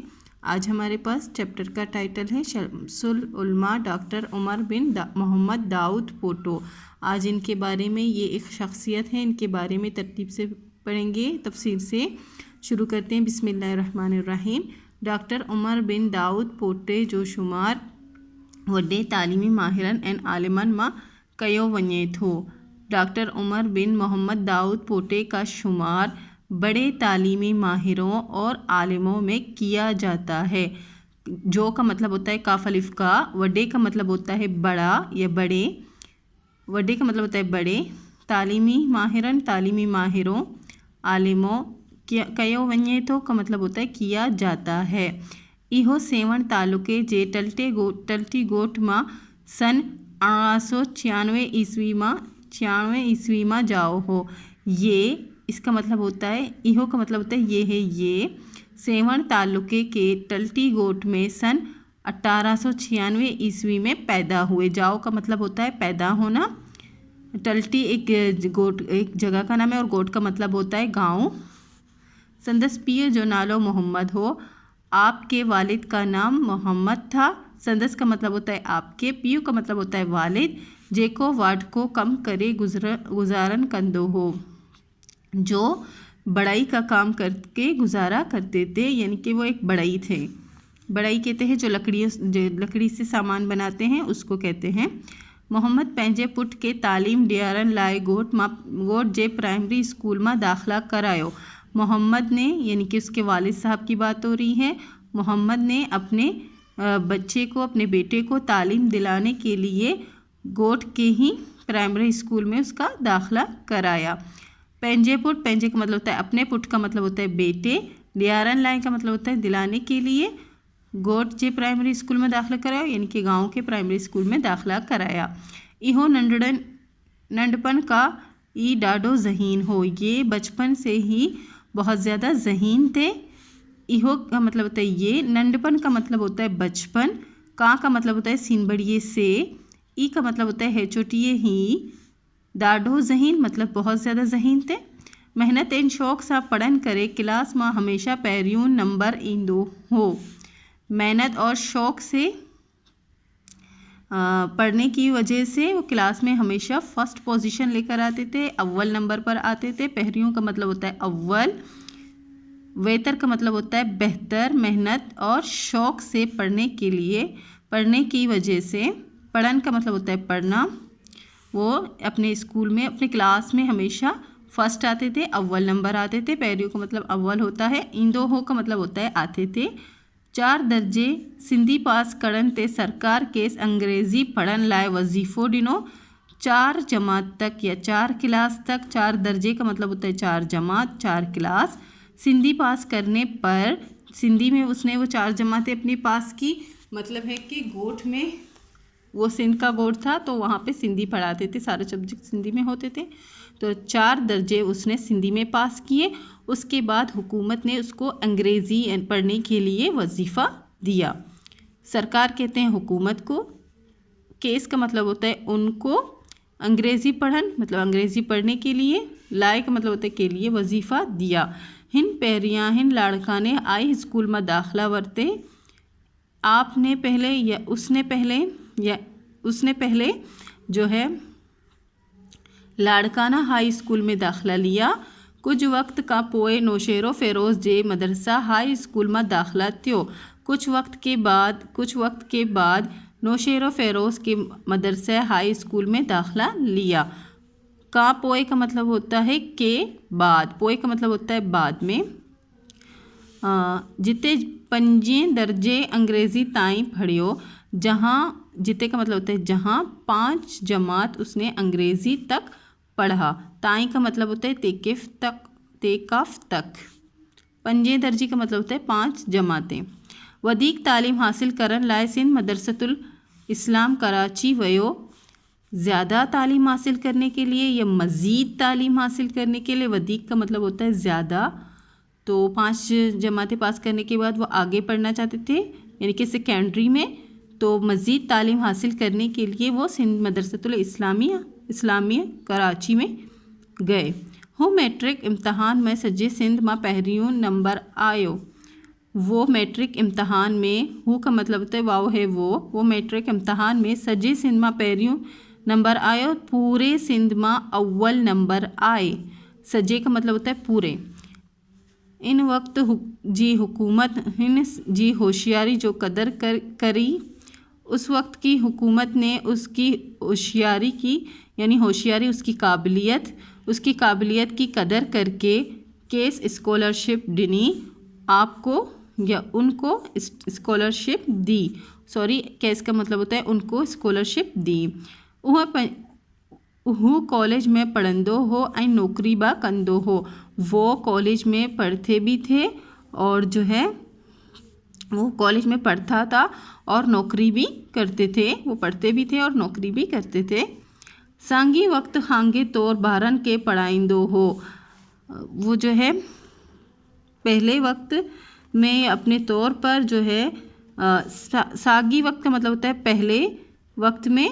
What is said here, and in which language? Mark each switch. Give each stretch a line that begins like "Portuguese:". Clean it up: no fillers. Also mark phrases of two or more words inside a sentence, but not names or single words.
Hindi: आज हमारे पास चैप्टर का टाइटल है शम्सुल उलमा डॉक्टर उमर बिन मोहम्मद दाऊद पोटो। आज इनके बारे में, ये एक शख्सियत है, इनके बारे में तरतीब से पढ़ेंगे, तफसील से। शुरू करते हैं।
Arabic: बिस्मिल्लाहिर्रहमानिर्रहीम।
Sindhi: डॉक्टर उमर बिन दाऊद पोटे जो शुमार वॾे तालीमी माहिरन ऐं आलिमन मां कयो वञे थो।
Hindi: डॉक्टर उमर बिन मोहम्मद दाऊद पोटे का शुमार बड़े तालीमी माहिरों और आलिमों में किया जाता है। जो का मतलब होता है काफ अलिफ का, वड्डे का मतलब होता है बड़ा या बड़े, वड्डे का मतलब होता है बड़े,
Sindhi: तालीमी माहिरन
Hindi: तालीमी माहिरों, आलिमों,
Sindhi: कयो वञे थो
Hindi: का मतलब होता है किया जाता है।
Sindhi: इहो सेवण तालुके जे टल्टी गोठ मां सन 1896 ईस्वी मां जाओ हो।
Hindi: ये इसका मतलब होता है, इहो का मतलब होता है ये है। ये सेवण तालुके के टल्टी गोठ में सन 1896 ईस्वी में पैदा हुए। जाओ का मतलब होता है पैदा होना। टल्टी एक गोठ, एक जगह का नाम है, और गोठ का मतलब होता है गाँव।
Sindhi: संदस पीर जो नालो मोहम्मद हो।
Hindi: आपके वालिद का नाम मोहम्मद था। संदस का मतलब होता है आपके, पीयू का मतलब होता है वालिद।
Sindhi: जेको वाट को कम करे गुजारन कंदो हो,
Hindi: जो बड़ाई का काम करके गुजारा करते थे, यानी कि वो एक बड़ाई थे। बड़ाई कहते हैं जो लकड़ी से सामान बनाते हैं, उसको कहते हैं।
Sindhi: मोहम्मद पंहिंजे पुट के तालीम ॾियारण लाइ ॻोठ जे प्राइमरी स्कूल में दाखिला करायो।
Hindi: मोहम्मद ने, यानी कि उसके वालिद साहब की बात हो रही है, मोहम्मद ने अपने बच्चे को, अपने बेटे को तालीम दिलाने के लिए गोठ के ही प्राइमरी स्कूल में उसका दाखिला कराया। पंहिंजे पुट, पंहिंजे का मतलब होता है अपने, पुट का मतलब होता है बेटे,
Sindhi: ॾियारण लाइ
Hindi: का मतलब होता है दिलाने के लिए, गोठ जे प्राइमरी स्कूल में दाखिला कराया, यानी कि गाँव के प्राइमरी स्कूल में दाखिला कराया।
Sindhi: इहो नंढपन का ई ॾाढो ज़हीन हो।
Hindi: ये बचपन से ही बहुत ज़्यादा ज़हीन थे। इहो का मतलब होता है ये, नंढपन का मतलब होता है बचपन, का मतलब होता है सीन बड़िए से, ई का मतलब होता है चोटिए ही, ॾाढो ज़हीन मतलब बहुत ज़्यादा ज़हीन थे।
Sindhi: मेहनत ऐं शौक़ सां पढ़न करे क्लास में हमेशा पहिरियों नंबर ईंदो हो।
Hindi: मेहनत और शौक़ से पढ़ने की वजह से वो क्लास में हमेशा फर्स्ट पोजीशन लेकर आते थे, अव्वल नंबर पर आते थे। पहरियों का मतलब होता है अव्वल, वेतर का मतलब होता है बेहतर। मेहनत और शौक़ से पढ़ने के लिए, पढ़ने की वजह से, पढ़न का मतलब होता है पढ़ना, वो अपने स्कूल में, अपने क्लास में हमेशा फर्स्ट आते थे, अव्वल नंबर आते थे। पहरियों का मतलब अव्वल होता है।
Sindhi: ईंदो हो
Hindi: का मतलब होता है आते थे।
Sindhi: 4 दर्जे सिंधी पास करण ते सरकार केस अंग्रेज़ी पढ़न लाइ वज़ीफ़ो ॾिनो।
Hindi: 4 जमात तक या 4 क्लास तक, 4 दर्जे का मतलब होता है 4 जमात, 4 क्लास। सिंधी पास करने पर, सिंधी में उसने वो 4 जमातें अपनी पास की, मतलब है कि गोठ में, वो सिंध का गोठ था तो वहाँ पे सिंधी पढ़ाते थे, सारे सब्जेक्ट सिंधी में होते थे। तो 4 दर्जे उसने सिंधी में पास किए। उसके बाद हुकूमत ने उसको अंग्रेज़ी पढ़ने के लिए वजीफ़ा दिया। सरकार कहते हैं हुकूमत को, केस का मतलब होता है उनको, अंग्रेज़ी पढ़न मतलब अंग्रेज़ी पढ़ने के लिए, लाए का मतलब होता है के लिए, वजीफ़ा दिया।
Sindhi: हिन पहिरियां हिन लाड़का ने आई स्कूल में दाखिला वरते।
Hindi: आपने पहले या उसने पहले जो है लाड़काना हाई स्कूल में दाखिला लिया।
Sindhi: कुछ वक्त का पोए नौशेरो फ़िरोज़ जे मदरसा हाई स्कूल में दाखिला थियो।
Hindi: कुछ वक्त के बाद नौशेरो फ़िरोज़ के मदरसा हाई स्कूल में दाखिला लिया।
Sindhi: का पोए
Hindi: का मतलब होता है के बाद, पोए का मतलब होता है बाद में।
Sindhi: जिते 5 दर्जे अंग्रेज़ी ताईं पढ़ियो,
Hindi: जहाँ जिते का मतलब होता है जहाँ 5 जमात उसने अंग्रेज़ी तक पढ़ा। ताईं का मतलब होता है तेकाफ तक। 5 दर्जे का मतलब होता है 5 जमातें।
Sindhi: वधीक तालीम हासिल करन लाइ सिंध मदरसतुल इस्लाम कराची वयो।
Hindi: ज़्यादा तालीम हासिल करने के लिए या मज़ीद तालीम हासिल करने के लिए, वधीक का मतलब होता है ज़्यादा। तो 5 जमातें पास करने के बाद वो आगे पढ़ना चाहते थे यानी कि सेकेंडरी में, तो मज़ीद तालीम हासिल करने के लिए वो सिंध मदरसतुल इस्लामिया कराची में गए।
Sindhi: हू मैट्रिक इम्तहान में सजे सिंध मां पहिरियों नंबर आयो।
Hindi: वो मैट्रिक इम्तहान में, हू का मतलब होता है वाओ है वो मैट्रिक इम्तहान में
Sindhi: सजे सिंध मां पहिरियों नंबर आयो,
Hindi: पूरे सिंध मां अव्वल नंबर आए। सजे का मतलब होता है पूरे।
Sindhi: इन वक्त जी हुकूमत हिन जी होशियारी जो कदर करी,
Hindi: उस वक्त की हुकूमत ने उसकी होशियारी की यानी होशियारी उसकी काबिलियत की कदर करके
Sindhi: केस स्कॉलरशिप दिनी,
Hindi: आपको या उनको स्कॉलरशिप दी। सॉरी, केस का मतलब होता है उनको स्कॉलरशिप दी।
Sindhi: हू कॉलेज में पढ़ंदो हो ऐं नौकरी बा कंदो हो।
Hindi: वो कॉलेज में पढ़ते भी थे और जो है वो कॉलेज में पढ़ता था और नौकरी भी करते थे। वो पढ़ते भी थे और नौकरी भी करते थे।
Sindhi: सांगी वक्त हांगे तौर बारन के पढ़ाइंदो हो।
Hindi: वो जो है पहले वक्त में अपने तौर पर जो है
Sindhi: सागी वक्त
Hindi: का मतलब होता है पहले वक्त में।